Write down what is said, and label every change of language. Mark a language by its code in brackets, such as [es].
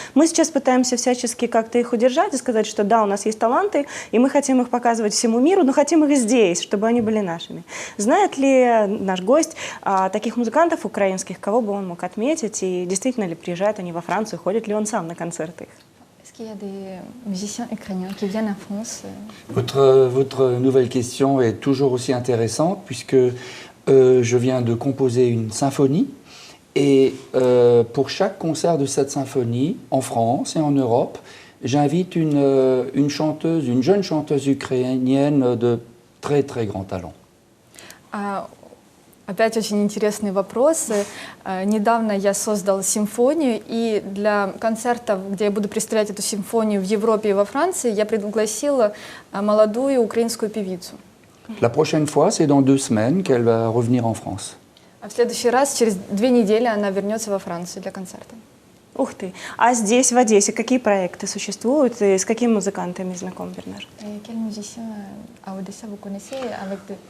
[ru] Мы сейчас пытаемся всячески как-то их удержать и сказать, что да, у нас есть таланты, и мы хотим их показывать всему миру, но хотим их здесь, чтобы они были нашими. Знает ли наш гость таких музыкантов украинских, кого бы он мог отметить, и действительно ли приезжают они во Францию, ходит ли он сам на концерты их? [fr] Est-ce qu'il y a des musiciens ukrainiens qui viennent en France? Votre nouvelle question est toujours aussi intéressante puisque je viens de composer une symphonie et pour chaque concert de cette symphonie, en France et en Europe, j'invite une chanteuse, une jeune chanteuse ukrainienne de très très grand talent. [ru] Опять очень интересные вопросы. Недавно я создал симфонию, и для концертов, где я буду представлять эту симфонию в Европе и во Франции, я пригласила молодую украинскую певицу. [fr] La prochaine fois, c'est dans 2 semaines qu'elle va revenir en France. [ru] А в следующий раз, через 2 недели, она вернется во Францию для концерта. Ух ты! А здесь, в Одессе, какие проекты существуют и с какими музыкантами знаком Бернар? [fr] Quel musicien à Odessa vous connaissez avec